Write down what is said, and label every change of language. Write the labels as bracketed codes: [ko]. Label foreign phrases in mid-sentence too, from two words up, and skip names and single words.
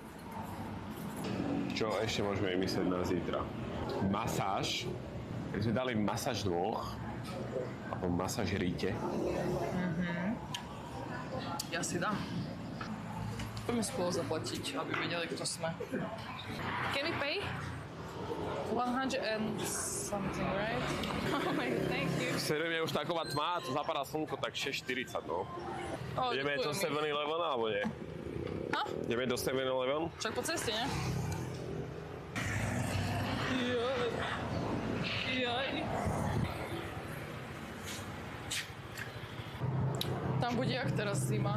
[sk] Čo ešte môžeme myslieť na zítra? Masáž. Keď sme dali masáž dvoch, alebo masáž ríte. Ja si dám. Poďme spolu zaplatiť, aby vedeli, kto sme. [en] Can we pay? 100 and something, right? Oh my God, thank you. [sk] Serem je už taková tma, to zapadá slnko, tak 6:40, no. Ideme do 7-Eleven, alebo nie? Ha? Ideme do 7-Eleven? Však po ceste, ne? Jaj. Tam bude jak teraz zima.